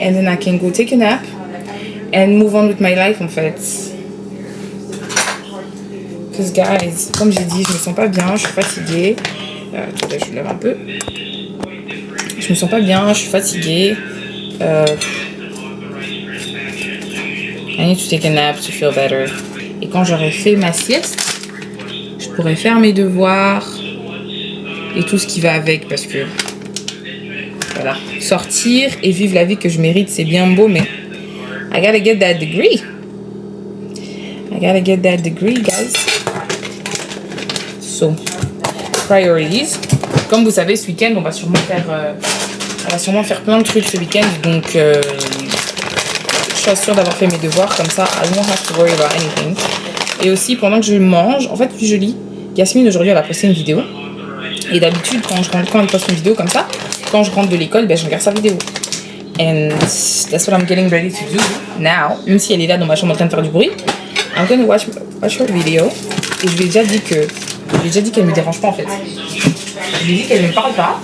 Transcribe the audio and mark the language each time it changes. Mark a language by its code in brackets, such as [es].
[en] And then I can go take a nap and move on with my life, [fr] en fait. [en] Because, guys, [fr] comme j'ai dit, je me sens pas bien, je suis fatiguée. Attendez, je lève un peu. Je me sens pas bien, je suis fatiguée. [en] I need to take a nap to feel better. [fr] Et quand j'aurai fait ma sieste, je pourrai faire mes devoirs et tout ce qui va avec parce que voilà, sortir et vivre la vie que je mérite, c'est bien beau, mais [en] I gotta get that degree. I gotta get that degree, guys. So, priorities. [fr] Comme vous savez, ce week-end, on va sûrement faire plein de trucs ce week-end, donc je suis sûre d'avoir fait mes devoirs, comme ça, [en] I won't have to worry about anything. [fr] Et aussi, pendant que je mange, en fait, puis je lis, Yasmine, aujourd'hui, elle a posté une vidéo. Et d'habitude, quand elle poste une vidéo comme ça, quand je rentre de l'école, ben, je regarde sa vidéo. [en] And that's what I'm getting ready to do now. [fr] Même si elle est là dans ma chambre en train de faire du bruit, [en] I'm gonna watch her video. [fr] Et je lui ai déjà dit qu'elle me dérange pas, en fait. Je lui ai dit qu'elle ne me parle pas.